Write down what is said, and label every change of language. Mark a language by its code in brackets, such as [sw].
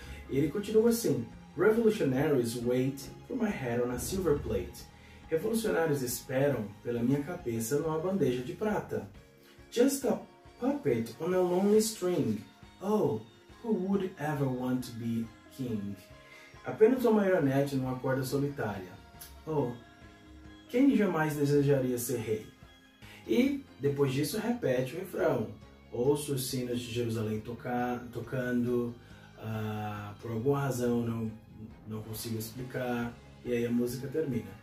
[pt] E ele continua assim: [en] Revolutionaries wait for my head on a silver plate. [pt] Revolucionários esperam pela minha cabeça numa bandeja de prata. [en] Just a puppet on a lonely string. Oh, who would ever want to be king? [pt] Apenas uma marionete numa corda solitária. Oh, quem jamais desejaria ser rei? E depois disso repete o refrão. Ouço os sinos de Jerusalém tocando, por alguma razão não consigo explicar, e aí a música termina.